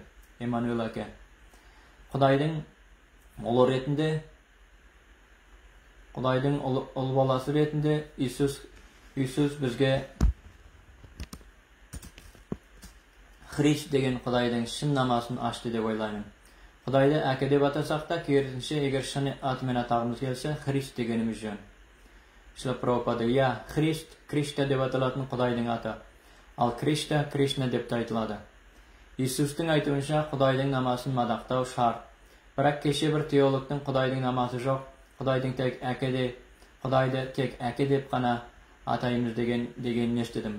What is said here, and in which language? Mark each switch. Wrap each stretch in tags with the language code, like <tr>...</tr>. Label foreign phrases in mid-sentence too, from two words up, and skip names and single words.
<kk>Эммануэл әке: Құдайдың ұлы ретінде, Құдайдың ұл баласы ретінде Иисус бізге Христ деген Құдайдың шын намасын ашты деп ойлаймын. Құдайды әке деп атасақ та, керісінше, егер шын атымен атағымыз келсе, Христ дегеніміз жөн. Шрила Прабхупада: я, Христ, Кришта деп аталатын Құдайдың аты, ал Кришта, Кришна деп айтылады. Иисустың айтуынша Құдайдың намасын мадақтау шарт. Бірақ кеше бір теологтың Құдайдың намасы жоқ, Құдайды тек әке деп қана атаймыз дегенін естідім.</kk>